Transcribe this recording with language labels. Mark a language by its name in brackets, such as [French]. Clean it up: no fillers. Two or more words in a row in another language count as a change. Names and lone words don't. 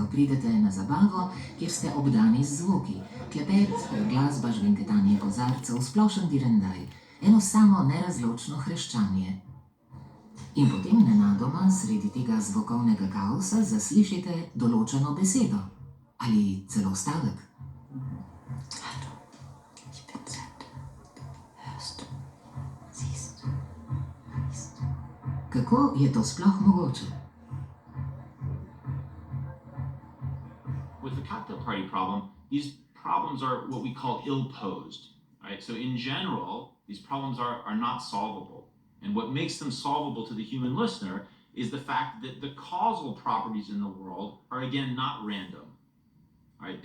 [Slovenian] Pridete na zabavo, kjer ste obdani z zvoki. Klepet, glasba, žvenketanje kozarcev, splošen direndaj. Eno samo nerazločno hreščanje. In potem nenadoma sredi tega zvokovnega kaosa zaslišite določeno besedo. Ali celo stavek. [German] Hallo, ich bin Sand. Hörst du? Siehst du? Riechst du? [Slovenian] Kako je to sploh mogoče? [English] With the cocktail party problem, these problems are what we call ill-posed, right? So in general, these problems are not solvable. And what makes them solvable to the human listener is the fact that the causal properties in the world are, again, not random, right?